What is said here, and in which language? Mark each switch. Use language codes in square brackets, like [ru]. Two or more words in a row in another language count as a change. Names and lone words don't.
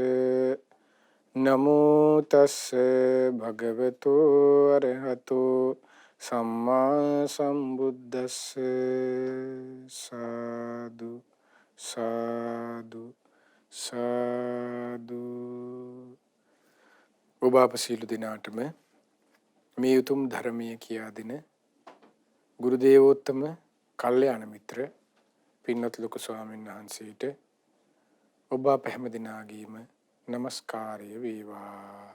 [pi] නමෝ තස්ස භගවතු අරහතු සම්මා සම්බුද්දස්ස සාදු සාදු සාදු. [si] ඔබ අප සියලු දෙනාටම මේ උතුම් ධර්මයේ කියා දෙන ගුරු දේවෝත්තම කල්යාණ මිත්‍ර පින්වත් ලොකු ස්වාමීන් වහන්සේට ඔබ අප හැම දිනාගේම නමස්කාරය වේවා.